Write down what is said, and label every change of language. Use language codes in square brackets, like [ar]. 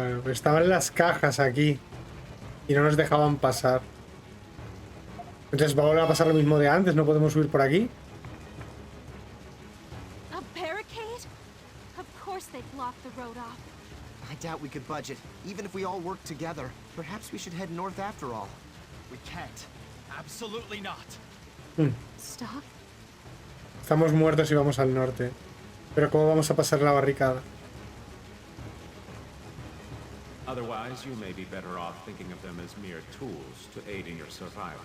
[es] Estaban las cajas aquí y no nos dejaban pasar. Entonces va a volver a pasar lo mismo de antes, no podemos subir por aquí. [en] A barricade? Of course they blocked the road off. I doubt we could budge it, even if we all work together. Perhaps we should head north after all. We can't. Absolutely not. Stock? [es] Estamos muertos y vamos al norte. Pero ¿cómo vamos a pasar la barricada? [en] Otherwise, you may be better off thinking of them as mere tools to aid in your survival.